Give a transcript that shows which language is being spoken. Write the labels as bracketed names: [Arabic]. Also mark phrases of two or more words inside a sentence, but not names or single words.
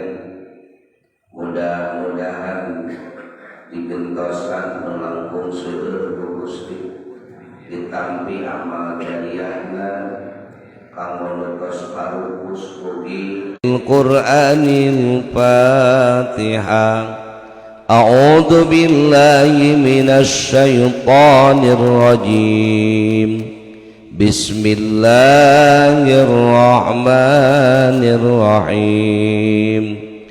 [Sundanese] Mudah-mudahan digentosan melangkung seueur ku Gusti, ditampi amal jariyahna kanggo nutos parupus mugi Al-Qur'anil Fatihah. [Arabic] أعوذ بالله من الشيطان الرجيم. بسم الله الرحمن الرحيم.